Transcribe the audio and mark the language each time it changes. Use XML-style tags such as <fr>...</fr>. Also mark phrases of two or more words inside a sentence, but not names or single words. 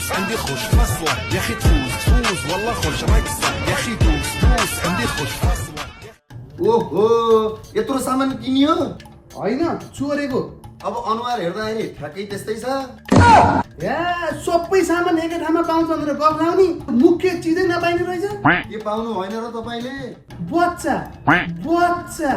<ar>عندي خوش فصلة يا أخي تفوز والله خوش راكصة يا أخي دوس عندي خوش فصلة.</ar> <ne>ओहो यत्रो सामान किनियो होइन चोरेको अब अनुहार हेर्दाखेरि ठ्याक्कै त्यस्तै छ या सबै सामान एकै ठाउँमा पाउँछ भनेर गफ लाउने मुख्य चिजै नपाइने रहेछ के पाउनु भएन र तपाईले बच्चा बच्चा</ne>